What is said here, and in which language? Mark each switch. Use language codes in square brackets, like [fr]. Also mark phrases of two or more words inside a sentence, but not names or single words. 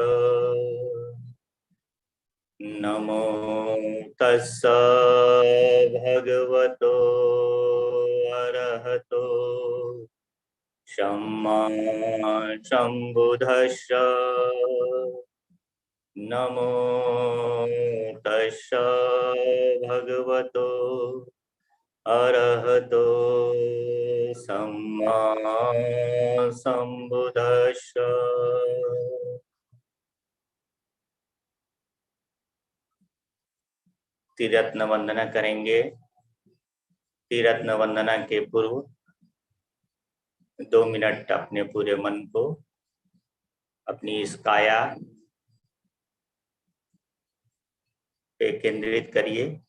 [pi] नमो तस्स भगवतो अरहतो सम्मा सम्बुद्धस्स। नमो तस्स भगवतो अरहतो सम्मा सम्बुद्धस्स। [hi] त्रिरत्न वंदना करेंगे। त्रिरत्न वंदना के पूर्व 2 मिनट अपने पूरे मन को अपनी इस काया पे केंद्रित करिए।